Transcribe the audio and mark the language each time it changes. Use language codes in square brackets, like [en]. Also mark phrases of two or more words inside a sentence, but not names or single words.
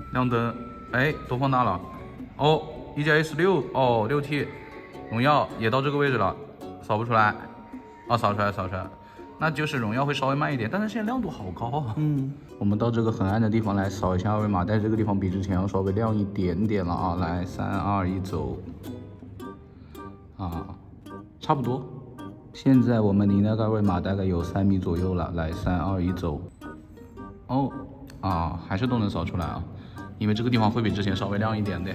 [zh] 亮灯，哎，都放大了。哦，一加 S6，哦，6T，荣耀也到这个位置了，扫不出来。啊，扫出来。那就是荣耀会稍微慢一点，但是现在亮度好高啊。我们到这个很暗的地方来掃一下二维码，但是这個地方比之前要稍微亮一點點了啊。來3、2、1走。差不多。現在我們離那個二維碼大概有3米左右了。來3、2、1走。還是都能掃出來啊，因為這個地方會比之前稍微亮一點點。